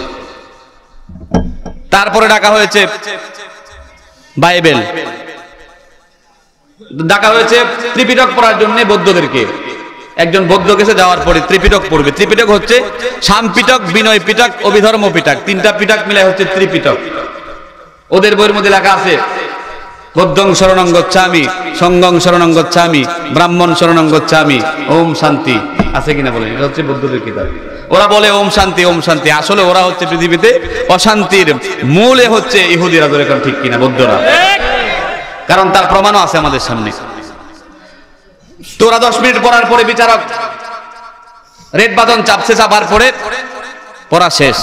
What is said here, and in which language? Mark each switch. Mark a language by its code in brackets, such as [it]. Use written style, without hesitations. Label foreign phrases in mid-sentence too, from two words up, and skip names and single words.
[bn] তারপরে ডাকা হয়েছে বাইবেল, ডাকা হয়েছে ত্রিপিটক পড়ার জন্য বৌদ্ধদেরকে। একজন বৌদ্ধ গেছে, যাওয়ার পরে ত্রিপিটক পড়বে। ত্রিপিটক হচ্ছে সামপিটক, বিনয় পিটক, অভিধর্ম পিটক, 3টা পিটক মিলে হচ্ছে ত্রিপিটক। ওদের বইয়ের মধ্যে লেখা আছে [pi] বৌদ্ধং শরণং গচ্ছামি, সংঘং শরণং গচ্ছামি, ব্রাহ্মণ শরণং গচ্ছামি, [sa] ওম শান্তি। [bn] আছে কিনা বলেন? এটা হচ্ছে বৌদ্ধদের কিতাব। ওরা বলে [sa] ওম শান্তি, ওম শান্তি। [bn] আসলে ওরা হচ্ছে পৃথিবীতে অশান্তির মূলে হচ্ছে ইহুদিরা। ধরে এখন ঠিক কিনা? বৌদ্ধরা। কারণ তার প্রমাণও আছে আমাদের সামনে। তোরা 10 মিনিট পড়ার পরে বিচারক রেড বাটন চাপছে, চাপার পরে পড়া শেষ।